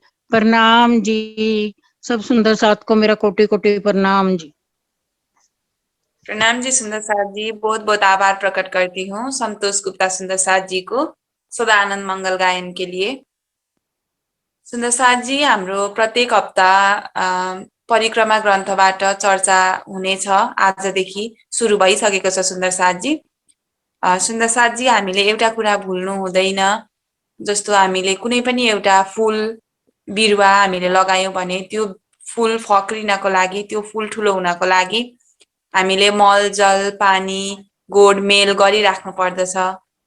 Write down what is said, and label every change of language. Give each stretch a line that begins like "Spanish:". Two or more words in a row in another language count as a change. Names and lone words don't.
Hindi: प्रणाम जी, सब सुंदर साथ को मेरा कोटि कोटि प्रणाम जी। प्रणाम जी सुंदर साथ जी, बहुत बहुत आभार प्रकट करती हूँ संतोष गुप्ता सुंदर साथ जी को सदानंद मंगल गायन के लिए। सुंदर साथ जी,
Nepali: हाम्रो प्रत्येक हप्ता परिक्रमा ग्रन्थबाट चर्चा हुनेछ, आजदेखि सुरु भइसकेको छ। सुंदर साथ जी, सुंदर साथ जी, हामीले एउटा कुरा भुल्नु हुँदैन, जस्तो हामीले कुनै पनि एउटा फूल बिरुवा हामीले लगायौं भने त्यो फूल फक्रिनको लागि, त्यो फूल ठुलो हुनको लागि हामीले मल जल पानी गोड मेल गरिराख्नु पर्दछ।